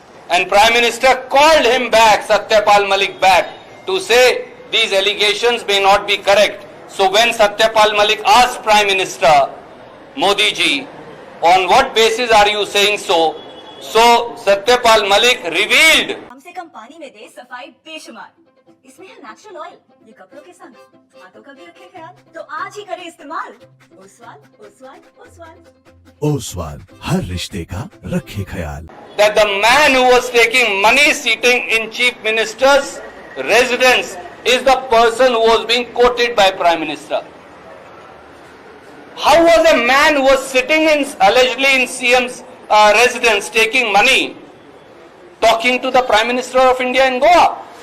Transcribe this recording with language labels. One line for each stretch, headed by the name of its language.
English: And Prime Minister called him back, Satyapal Malik back, to say these allegations may not be correct. So when Satyapal Malik asked Prime Minister Modi ji, on what basis are you saying so? So Satyapal Malik revealed.
Hindi: हमसे कम पानी में दे सफाई बेशुमार, इसमें है natural oil, ये कपड़ों के संग हाथों का भी रखे ख्याल, तो आज ही करें इस्तेमाल। ओसवाल ओसवाल ओसवाल ओसवाल, हर रिश्ते का रखे ख्याल।
English: That the man who was taking money sitting in Chief Minister's residence is the person who was being quoted by Prime Minister. How was a man who was sitting allegedly in CM's residence taking money talking to the Prime Minister of India in Goa?